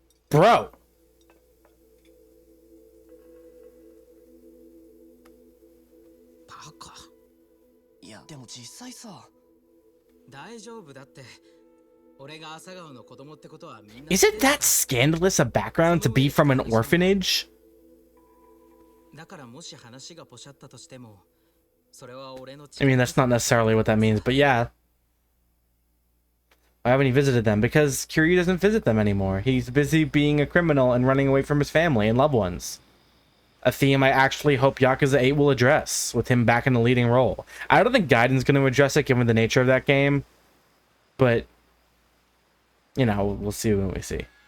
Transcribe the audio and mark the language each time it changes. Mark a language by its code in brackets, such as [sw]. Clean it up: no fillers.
[en] Bro. [ja] バカ。いや、でも実際さ。大丈夫だって。俺が朝顔の子供ってことはみんな。 [en] Is it that scandalous a background to be from an orphanage? [ja] だからもし話がポシャったとしても、それは俺の。 [en] I mean, that's not necessarily what that means, but yeah. Why haven't he visited them? Because Kiryu doesn't visit them anymore. He's busy being a criminal and running away from his family and loved ones. A theme I actually hope Yakuza 8 will address, with him back in the leading role. I don't think Gaiden's going to address it, given the nature of that game. But, you know, we'll see when we see.